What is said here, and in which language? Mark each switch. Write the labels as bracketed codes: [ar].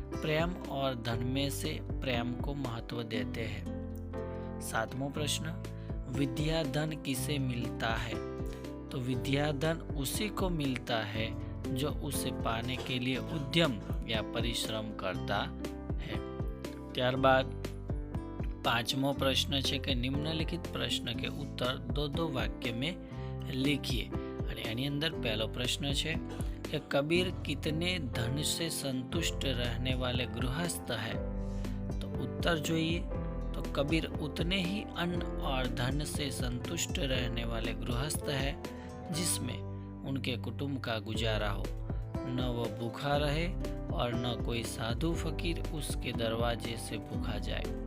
[hi] प्रेम और धन में से प्रेम को महत्व देते हैं। 7वां प्रश्न, विद्या धन किसे मिलता है? तो विद्या धन उसी को मिलता है जो उसे पाने के लिए उद्यम या परिश्रम करता है। [gu] ત્યારબાદ 5મો પ્રશ્ન છે કે [hi] નિમ્નલિખિત પ્રશ્ન કે ઉત્તર दो वाक्य में लिखिए। [gu] અને એની અંદર પહેલો પ્રશ્ન છે [hi] कि कबीर कितने धन से संतुष्ट रहने वाले गृहस्थ है? तो उत्तर જોઈએ तो कबीर उतने ही अन्न और धन से संतुष्ट रहने वाले गृहस्थ है जिसमें उनके कुटुंब का गुजारा हो, न वो भूखा रहे और न कोई साधु फकीर उसके दरवाजे से भूखा जाए।